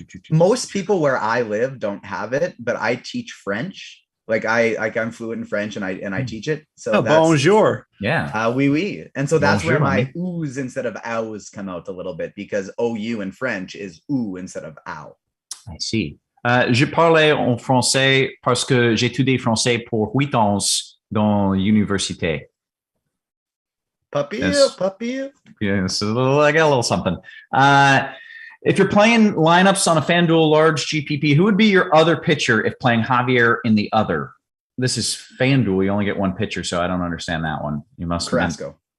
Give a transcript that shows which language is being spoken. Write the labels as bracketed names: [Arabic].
[English] Most people where I live don't have it, but I teach French. I'm fluent in French and I teach it. So [French] bonjour. [English] Yeah. [French] Oui, oui. [English] And so that's bonjour, where my oohs instead of ows come out a little bit because OU in French is ooh instead of ow. I see. [French] Je parlais en français parce que j'ai étudié français pour 8 ans dans l'université. [English] Puppy. Yeah, so I got a little something. If you're playing lineups on a Fanduel large GPP, who would be your other pitcher if playing Javier in the other? This is Fanduel. You only get one pitcher, so I don't understand that one. You must Carrasco.